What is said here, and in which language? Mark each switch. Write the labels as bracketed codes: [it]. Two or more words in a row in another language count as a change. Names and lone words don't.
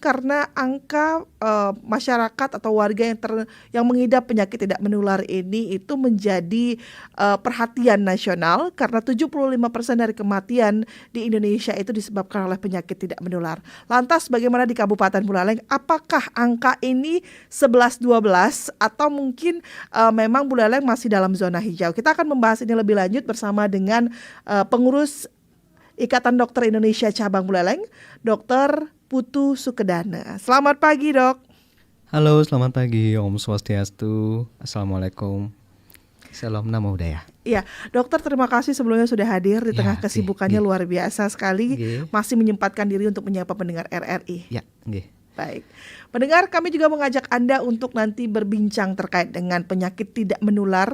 [id] Karena angka masyarakat atau warga yang mengidap penyakit tidak menular ini itu menjadi perhatian nasional karena 75% dari kematian di Indonesia itu disebabkan oleh penyakit tidak menular. Lantas bagaimana di Kabupaten Buleleng? Apakah angka ini 11-12 atau mungkin memang Buleleng masih dalam zona hijau? Kita akan membahas ini lebih lanjut bersama dengan pengurus Ikatan Dokter Indonesia Cabang Buleleng, Dr. Putu Sukedana. Selamat pagi, Dok. Halo, selamat pagi. Om Swastiastu. Assalamualaikum. Salam Namo Buddhaya. Iya, dokter, terima kasih sebelumnya sudah hadir di tengah kesibukannya luar biasa sekali. Masih menyempatkan diri untuk menyapa pendengar RRI. Ya, nggih. Baik. Pendengar, kami juga mengajak Anda untuk nanti berbincang terkait dengan penyakit tidak menular.